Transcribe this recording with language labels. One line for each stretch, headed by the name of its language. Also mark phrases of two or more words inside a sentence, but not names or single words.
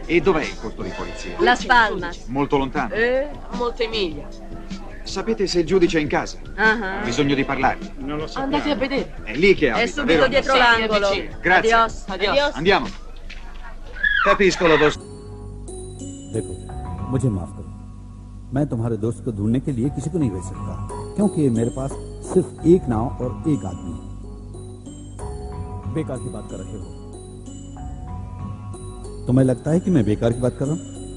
Italian: E dov'è il posto di polizia? Las Palmas. Molto lontano. Molte miglia. Sapete se il giudice è in casa? Ho bisogno di parlargli. Non lo so. Andate a vedere. È lì che abita, È subito vero? dietro l'angolo. Grazie.
Spanish: Adios. Adios.
Italian: Andiamo. Capisco la vostra...
Hindi: देखो, मुझे माफ करो। मैं तुम्हारे दोस्त को ढूंढने के लिए किसी को नहीं भेज सकता, क्योंकि मेरे पास सिर्फ एक नाव और एक आदमी है। बेकार की बात कर रहे हो। तुम्हें लगता है कि मैं बेकार की बात कर रहा हूँ?